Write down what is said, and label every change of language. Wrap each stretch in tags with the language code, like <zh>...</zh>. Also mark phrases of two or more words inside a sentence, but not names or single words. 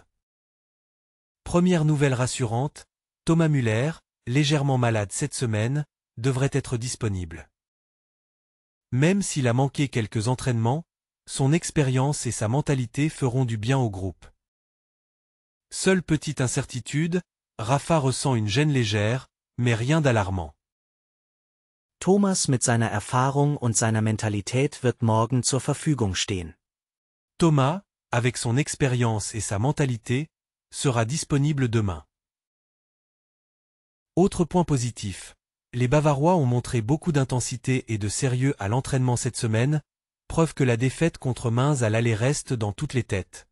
<fr>Première nouvelle rassurante, Thomas Müller, légèrement malade cette semaine, devrait être disponible. Même s'il a manqué quelques entraînements, son expérience et sa mentalité feront du bien au groupe. Seule petite incertitude, Rafa ressent une gêne légère, mais rien d'alarmant.</fr> <de>Thomas mit seiner Erfahrung und seiner Mentalität wird morgen zur Verfügung stehen. Thomas,</de> <fr>avec son expérience et sa mentalité, sera disponible demain. Autre point positif, les Bavarois ont montré beaucoup d'intensité et de sérieux à l'entraînement cette semaine, preuve que la défaite contre Mainz à l'aller reste dans toutes les têtes.</fr>